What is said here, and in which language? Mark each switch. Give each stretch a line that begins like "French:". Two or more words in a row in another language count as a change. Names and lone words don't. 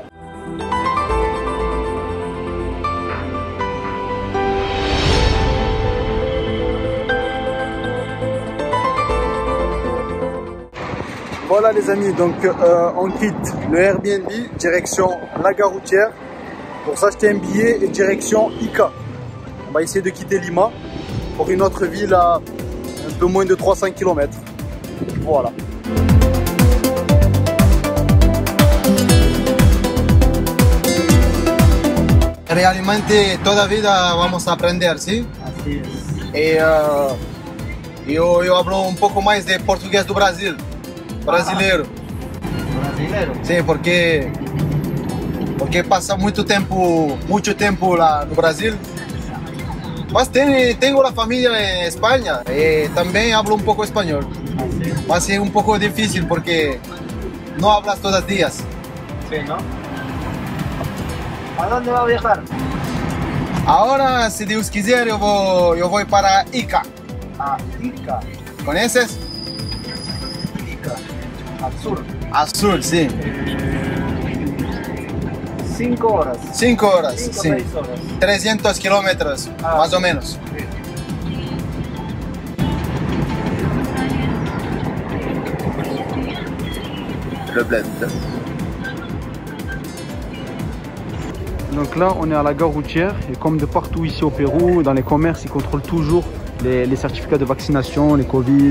French: Voilà les amis, donc on quitte le Airbnb, direction la gare routière, pour s'acheter un billet et direction Ica. On va essayer de quitter Lima pour une autre ville à un peu moins de 300 km. Voilà.
Spanish: Realmente toda vida vamos a aprender, ¿sí? Así es. Eu hablo un poco más de portugués
Portuguese: do Brasil. Brasileiro. Brasileiro. Sim, porque passa muito tempo lá no Brasil. Mas tenho a família em Espanha e também hablo um pouco espanhol. Mas é um pouco difícil porque não hablas todos os dias.
Spanish: Sí, ¿no? ¿A dónde va a viajar?
Portuguese: Agora, se Deus quiser, eu vou para Ica. A Ica. Conheces?
Spanish: Ica. Al sur. Al sur,
Portuguese: sim. 5 horas. 5 horas, 5 sim. 6 horas. 300 quilômetros, mais ou menos.
French: Le blend. Donc là, on est à la gare routière et comme de partout ici au Pérou, dans les commerces, ils contrôlent toujours les certificats de vaccination, les Covid.